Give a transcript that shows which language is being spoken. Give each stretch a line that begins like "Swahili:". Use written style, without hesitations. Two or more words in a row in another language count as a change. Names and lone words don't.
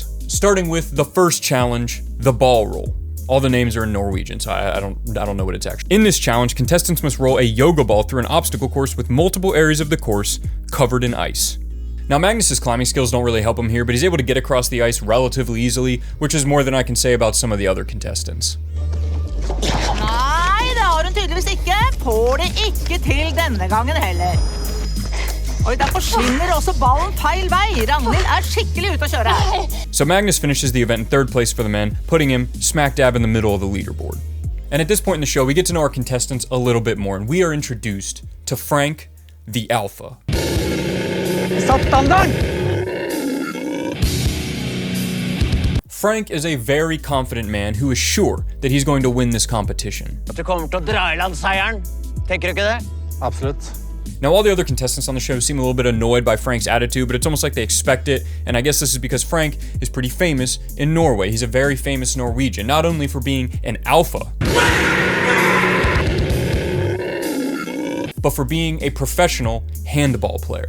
English: Starting with the first challenge, the ball roll. All the names are in Norwegian, so I don't know what it's actually. In this challenge, contestants must roll a yoga ball through an obstacle course with multiple areas of the course covered in ice. Now, Magnus's climbing skills don't really help him here, but he's able to get across the ice relatively easily, which is more than I can say about some of the other contestants.
Norwegian: Nei, det har hun tydeligvis ikke. Får det ikke til denne gangen heller. Og der forsvinner også ballen feil vei. Ragnhild skikkelig ute å kjøre.
English: So Magnus finishes the event in third place for the men, putting him smack dab in the middle of the leaderboard. And at this point in the show, we get to know our contestants a little bit more, and we are introduced to Frank, the Alpha. Frank is a very confident man who is sure that he's going to win this competition.
Norwegian: At du kommer til å dra i land seieren. Tenker du ikke det? Absolutt.
English: Now, all the other contestants on the show seem a little bit annoyed by Frank's attitude, but it's almost like they expect it, and I guess this is because Frank is pretty famous in Norway. He's a very famous Norwegian, not only for being an alpha, but for being a professional handball player.